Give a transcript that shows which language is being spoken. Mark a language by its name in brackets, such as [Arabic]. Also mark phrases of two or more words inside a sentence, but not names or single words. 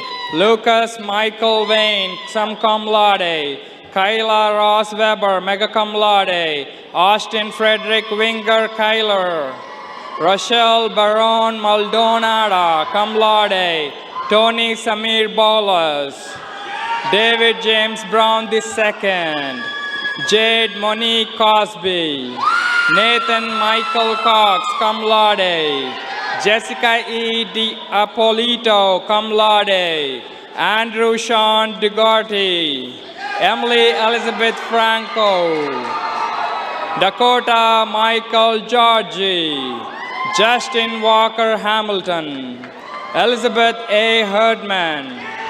[English] Lucas Michael Wayne, [Latin] sum cum laude. [English] Kyla Ross Weber, [Latin] magna cum laude. [English] Austin Frederick Winger Kyler. Rochelle Baron Maldonada, [Latin] cum laude. [English] Tony Samir Bolas. David James Brown II. Jade Monique Cosby. Nathan Michael Cox, [Latin] cum laude. [English] Jessica E. Di Apolito, [Latin] cum laude. [English] Andrew Sean DeGorty. Emily Elizabeth Franco. Dakota Michael Georgie. Justin Walker Hamilton. Elizabeth A. Herdman.